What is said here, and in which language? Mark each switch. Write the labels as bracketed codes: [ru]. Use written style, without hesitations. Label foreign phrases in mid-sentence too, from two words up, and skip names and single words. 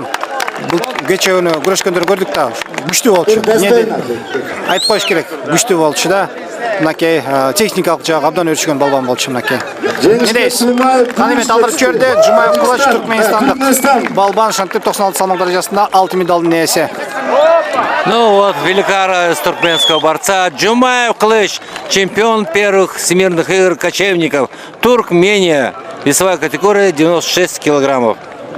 [ky] Бул кечөөнү күрөшкөндөрдү көрдүк да, күчтүү болчу. Айтып коюш керек, күчтүү болчу да. Мынакей техникалык жагы абдан өрчүгөн балбан болчу мынакей. Недейсиз? Канымет алдырып жиберди. Жумаев Кылыч Түркменстандык балбан шантип 96 салмак даражасында 6 медалдын ээси. [ru] Ну вот, велика радость туркменского борца. Жумаев Кылыч, чемпион первых всемирных игр кочевников. Туркмения. Весовая категория 96 килограммов.